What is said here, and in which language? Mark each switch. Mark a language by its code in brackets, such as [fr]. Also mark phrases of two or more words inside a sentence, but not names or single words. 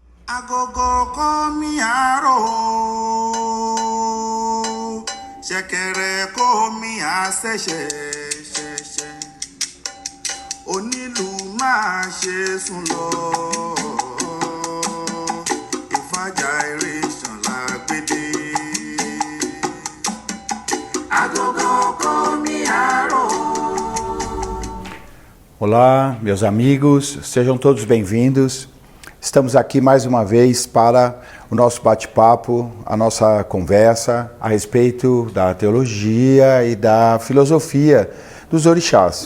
[yo] Agogo komi aro, ṣẹ̀kẹ̀rẹ̀ komi àṣẹ̀ṣẹ̀ ṣẹ̀ṣẹ̀, onílù máa ṣe sùn lọ, ìfàjà eré ṣànlá gbédè. Agogo komi aro. [pt] Olá, meus amigos, sejam todos bem-vindos. Estamos aqui mais uma vez para o nosso bate-papo, a nossa conversa a respeito da teologia e da filosofia dos orixás.